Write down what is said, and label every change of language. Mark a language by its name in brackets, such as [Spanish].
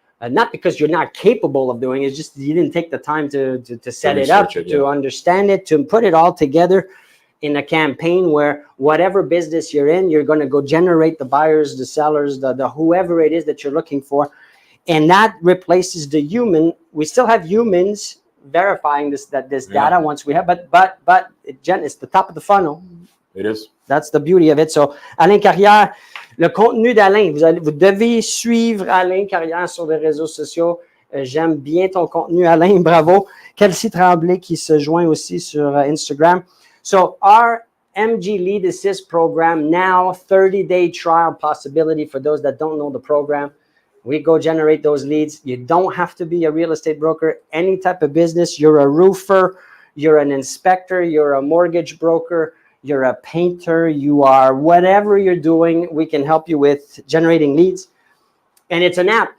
[English] Not because you're not capable of doing it, it's just you didn't take the time to set it up, to understand it, to put it all together in a campaign where whatever business you're in, you're going to go generate the buyers, the sellers, the whoever it is that you're looking for. And that replaces the human. We still have humans verifying this data once we have, but it's the top of the funnel. It is. That's the beauty of it. [French] So, Alain Carrière, le contenu d'Alain, vous devez suivre Alain Carrière sur les réseaux sociaux. J'aime bien ton contenu, Alain. Bravo. Kelsey Tremblay qui se joint aussi sur Instagram. [English] So, our MG Lead Assist program, now 30-day trial possibility for those that don't know the program. We go generate those leads. You don't have to be a real estate broker, any type of business. You're a roofer, you're an inspector, you're a mortgage broker, you're a painter, you are whatever you're doing, we can help you with generating leads. And it's an app.